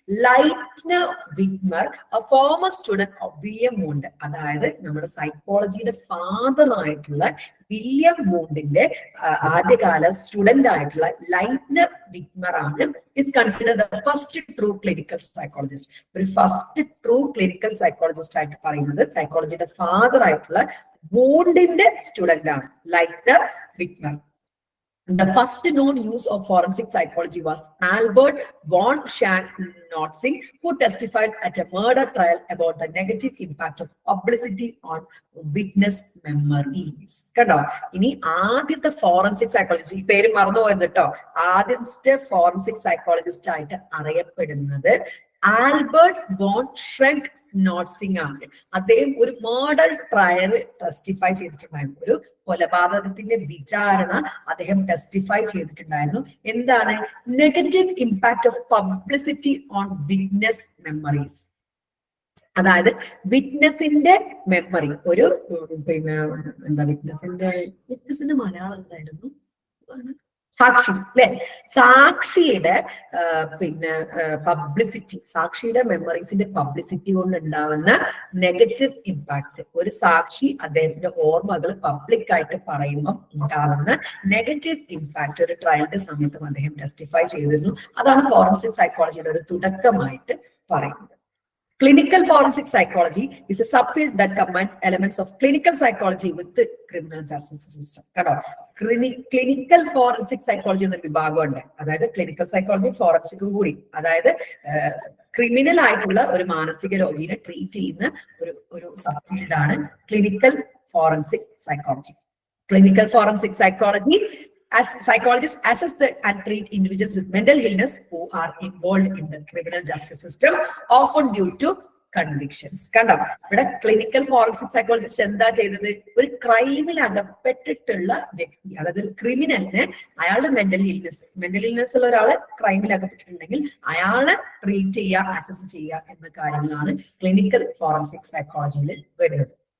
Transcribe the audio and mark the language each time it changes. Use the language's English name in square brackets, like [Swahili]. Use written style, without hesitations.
[Malayalam] ലൈറ്റ്നർ വിഗ്മർ, [English] a former student of William Wundt, [Malayalam] അതായത് നമ്മുടെ സൈക്കോളജിയുടെ father ആയിട്ടുള്ള വില്യം വൂണ്ടിന്റെ ആദ്യകാല സ്റ്റുഡന്റ് ആയിട്ടുള്ള ലൈറ്റ്നർ വിഗ്മർ ആണ് [English] is considered the first true clinical psychologist. [Malayalam] ഒരു ഫസ്റ്റ് ട്രൂ ക്ലിനിക്കൽ സൈക്കോളജിസ്റ്റ് ആയിട്ട് പറയുന്നത് സൈക്കോളജിയുടെ ഫാദർ ആയിട്ടുള്ള വോണ്ടിന്റെ സ്റ്റുഡന്റ് ആണ് lighter വിറ്റ്നർ. [English] The first known use of forensic psychology was Albert von Schantz, who testified at a murder trial about the negative impact of publicity on witness memories. [Malayalam] കണ്ടോ, ഇനി ആദ്യത്തെ forensic psychologist, ഈ പേര് മറന്നു പോയത് കേട്ടോ, ആദ്യത്തെ ഫോറൻസിക് സൈക്കോളജിസ്റ്റ് ആയിട്ട് അറിയപ്പെടുന്നത് ആൽബർട്ട് വോൺ ഷ്രെങ്ക് നോട്ട്സിംഗ് ആണ്. അദ്ദേഹം ഒരു മേർഡർ ട്രയൽ ടെസ്റ്റിഫൈ ചെയ്തിട്ടുണ്ടായിരുന്നു, ഒരു കൊലപാതകത്തിന്റെ വിചാരണ അദ്ദേഹം ടെസ്റ്റിഫൈ ചെയ്തിട്ടുണ്ടായിരുന്നു. എന്താണ്? [English] Negative impact of publicity on witness memories. [Malayalam] അതായത് വിറ്റ്നസിന്റെ മെമ്മറി, ഒരു പിന്നെ എന്താ വിറ്റ്നസിന്റെ മലയാളം എന്തായിരുന്നു? സാക്ഷി അല്ലെ, സാക്ഷിയുടെ പിന്നെ പബ്ലിസിറ്റി, സാക്ഷിയുടെ മെമ്മറീസിന്റെ പബ്ലിസിറ്റി കൊണ്ട് ഉണ്ടാവുന്ന നെഗറ്റീവ് ഇമ്പാക്ട്, ഒരു സാക്ഷി അദ്ദേഹത്തിന്റെ ഓർമ്മകൾ പബ്ലിക്കായിട്ട് പറയുമ്പോൾ ഉണ്ടാവുന്ന നെഗറ്റീവ് ഇമ്പാക്ട് ഒരു ട്രയലിന്റെ സമയത്തും അദ്ദേഹം ടെസ്റ്റിഫൈ ചെയ്തിരുന്നു. അതാണ് ഫോറൻസിക് സൈക്കോളജിയുടെ ഒരു തുടക്കമായിട്ട് പറയുന്നത്. [English] Clinical forensic psychology is a subfield that combines elements of clinical psychology with the criminal justice system. [Malayalam] കേട്ടോ, ക്ലിനിക്കൽ ഫോറൻസിക് സൈക്കോളജി എന്നൊരു വിഭാഗമുണ്ട്. അതായത് ക്ലിനിക്കൽ സൈക്കോളജി ഫോറൻസിക്കും കൂടി, അതായത് ക്രിമിനൽ ആയിട്ടുള്ള ഒരു മാനസിക രോഗിയെ ട്രീറ്റ് ചെയ്യുന്ന ഒരു സബ്ഫീൽഡാണ് clinical forensic psychology. [English] Clinical forensic psychology as psychologists assess and treat individuals with mental illness who are involved in the criminal justice system, often due to convictions. [Malayalam] കണ്ടോ, ഇവിടെ ക്ലിനിക്കൽ ഫോറൻസിക് സൈക്കോളജിസ്റ്റ് എന്താ ചെയ്തത്? ഒരു ക്രൈമിൽ അകപ്പെട്ടിട്ടുള്ള വ്യക്തി, അതായത് ഒരു ക്രിമിനലിന് അയാളുടെ മെന്റൽ ഇൽനെസ് ഉള്ള ഒരാള് ക്രൈമിൽ അകപ്പെട്ടിട്ടുണ്ടെങ്കിൽ അയാളെ ട്രീറ്റ് ചെയ്യുക, അസസ് ചെയ്യുക എന്ന കാര്യങ്ങളാണ് ക്ലിനിക്കൽ ഫോറൻസിക് സൈക്കോളജിയിൽ വരുന്നത്.